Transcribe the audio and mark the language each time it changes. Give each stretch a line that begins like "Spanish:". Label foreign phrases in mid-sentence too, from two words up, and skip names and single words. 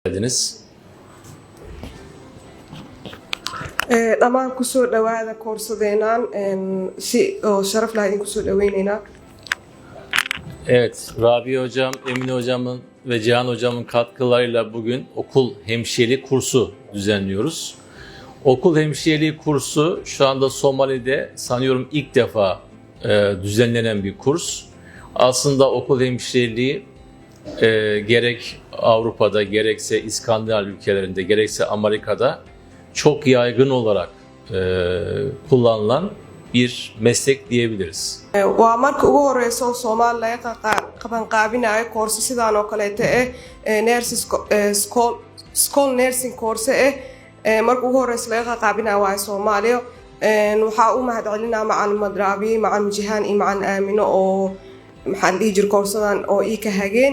Turkish: geldiniz.
Somali: dhammaan kusoo dhawaada koorsadeenaan si oo sharaf leh idin kusoo dhaweyneynaa.
Turkish: Evet, Rabia Hocam, Emine Hocam'ın ve Cihan Hocam'ın katkılarıyla bugün okul hemşireliği kursu düzenliyoruz. Okul hemşireliği kursu şu anda Somali'de sanıyorum ilk defa düzenlenen bir kurs. Aslında okul hemşireliği gerek Avrupa'da, gerekse İskandinav ülkelerinde, gerekse Amerika'da çok yaygın olarak kullanılan bir meslek diyebiliriz.
Somali: Waa marka ugu horeyso Soomaaliya qabanqaabinayo koorso sidaan oo kaleete
English: school nursing course
Somali: marka ugu horeyso laga qabanqaabinayo waa Soomaaliya. Waxaa u mahadcelinaa macalin Rabi, macalin Jihan iyo macalin Aamino oo maxaan dhihi jiray koorsadan oo ii ka hageen.